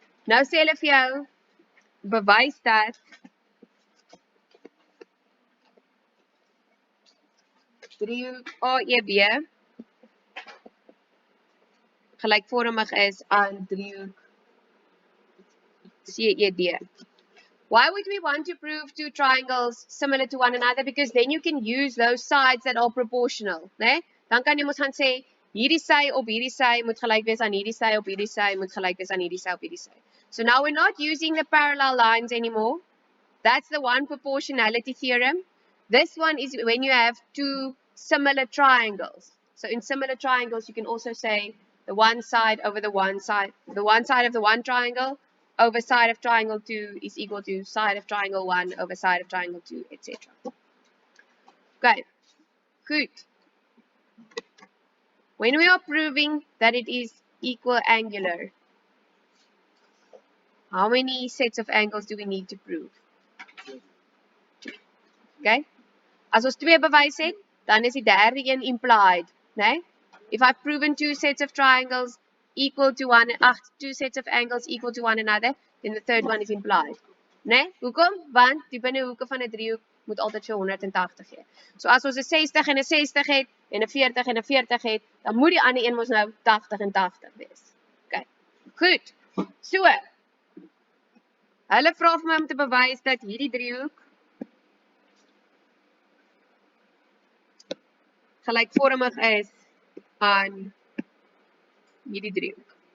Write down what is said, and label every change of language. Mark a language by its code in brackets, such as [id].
[af] Nou sê hulle vir jou, bewys dat driehoek AEB gelykvormig is aan driehoek CED. [en] Why would we want to prove two triangles similar to one another? Because then you can use those sides that are proportional, né? [af] Dan kan jy mos gaan sê, hierdie sy op hierdie sy moet gelyk wees aan hierdie sy op hierdie sy moet gelyk wees aan hierdie sy op hierdie sy. [en] So now we're not using the parallel lines anymore. That's the one proportionality theorem. This one is when you have two similar triangles. So in similar triangles, you can also say the one side over the one side of the one triangle over side of triangle 2 is equal to side of triangle 1 over side of triangle 2, etc. Okay, good. When we are proving that it is equal angular, how many sets of angles do we need to prove? [af] Okay, as ons twee bewys het, dan is die derde een implied, né? [en] If I've proven two sets of triangles equal to two sets of angles equal to one another, then the third one is implied. [af] Né? Hoekom? Want die binnehoeke van 'n driehoek moet altyd vir 180 gee. So as ons 'n 60 en 'n 60 het en 'n 40 en 'n 40 het, dan moet die ander een mos nou 80 en 80 wees. Okay. Goed. So. Hulle vra vir my om te bewys dat hierdie driehoek gelykvormig is aan hierdie driehoek.